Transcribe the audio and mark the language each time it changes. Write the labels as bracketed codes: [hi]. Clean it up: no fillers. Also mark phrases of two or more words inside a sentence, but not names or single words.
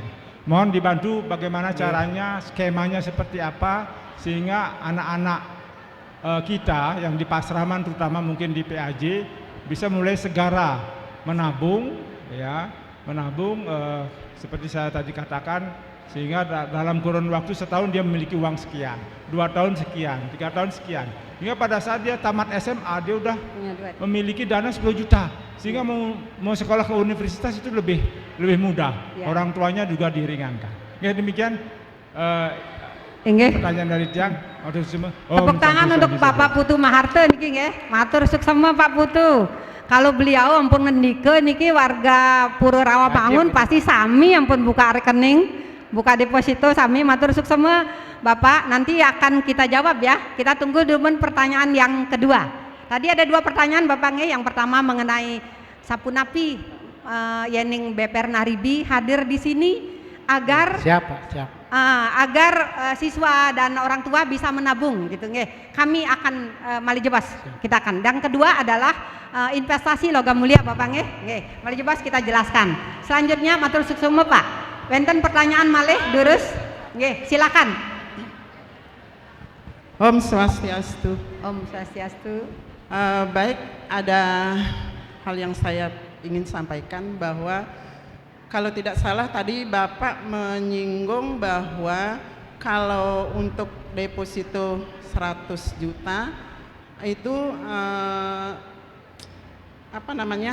[id] Mohon dibantu bagaimana caranya, skemanya seperti apa sehingga anak-anak kita yang di pasraman terutama mungkin di PAJ bisa mulai segera menabung ya, menabung seperti saya tadi katakan, sehingga dalam kurun waktu setahun dia memiliki uang sekian, 2 tahun sekian, 3 tahun sekian, hingga pada saat dia tamat SMA dia udah memiliki dana 10 juta, sehingga mau sekolah ke universitas itu lebih mudah ya. Orang tuanya juga diringankan. Ya demikian pertanyaan dari Tiang. Tepuk tangan untuk Bapak Putu Maharto [ban] niki nggih. Matur suksema Pak Putu. Kalau beliau ampun ngendike niki warga Pura Rawamangun pasti sami ampun buka rekening, buka deposito sami. Matur suksema [id] Bapak, nanti akan kita jawab ya. Kita tunggu dulu pertanyaan yang kedua. Tadi ada 2 pertanyaan Bapak nggih. Yang pertama mengenai [ban] Sapunapi Yening [id] BPR Naribi hadir di sini agar agar siswa dan orang tua bisa menabung gitu nggih. Kami akan malijebas kita akan. Dan kedua adalah investasi logam mulia Bapak nggih. Nggih, malijebas kita jelaskan. Selanjutnya [ban] matur suksema [id] Pak. [ban] Wenten pertanyaan malih durus. [id] Nggih, silakan. [ban] Om Swastiastu. Om Swastiastu. [id] Baik, ada hal yang saya ingin sampaikan bahwa kalau tidak salah tadi Bapak menyinggung bahwa kalau untuk deposito 100 juta itu apa namanya?